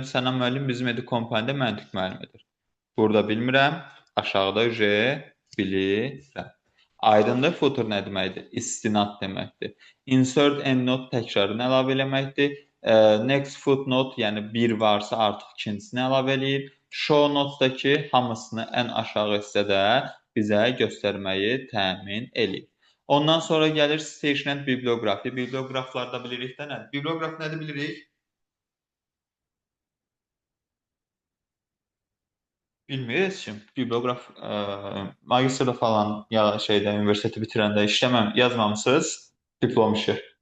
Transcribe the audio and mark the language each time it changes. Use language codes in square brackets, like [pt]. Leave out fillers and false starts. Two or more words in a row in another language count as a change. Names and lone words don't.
[az] Sənan müəllim bizim Edu kompaniyada məntiq müəllimidir. Burada bilmirəm. Aşağıda bilirəm. Aydındır, footer nə deməkdir? İstinad deməkdir. [en] Insert endnote [az] təkrarını əlavə eləməkdir. [en] Next footnote, [az] yəni bir varsa artıq ikincisini əlavə eləyir. [en] Show notes- [az] dakı hamısını ən aşağı hissədə bizə göstərməyi təmin eləyir. Ondan sonra gəlir [en] station and [az] bibliografi. Bibliograflarda bilirik də nədir? Bibliograf nədir bilirik? Bilmirik kim. Bibliograf magistrda falan ya şeydə universiteti bitirəndə yazmamısınız diplom işi.